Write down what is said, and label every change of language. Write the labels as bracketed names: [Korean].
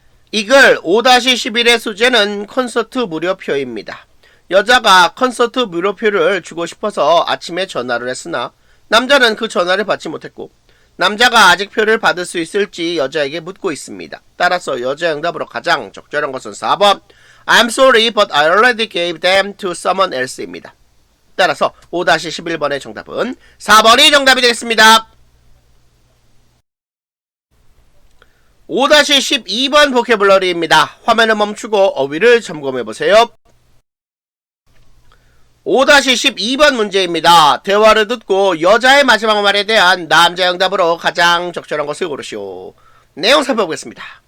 [Korean] 이글 5-11의 소재는 콘서트 무료표입니다. 여자가 콘서트 무료표를 주고 싶어서 아침에 전화를 했으나 남자는 그 전화를 받지 못했고 남자가 아직 표를 받을 수 있을지 여자에게 묻고 있습니다. 따라서 여자의 응답으로 가장 적절한 것은 4번 [English] I'm sorry but I already gave them to someone else입니다. [Korean] 따라서 5-11번의 정답은 4번이 정답이 되겠습니다. 5-12번 보캐블러리입니다. 화면을 멈추고 어휘를 점검해보세요. 5-12번 문제입니다. 대화를 듣고 여자의 마지막 말에 대한 남자의 응답으로 가장 적절한 것을 고르시오. 내용 살펴보겠습니다.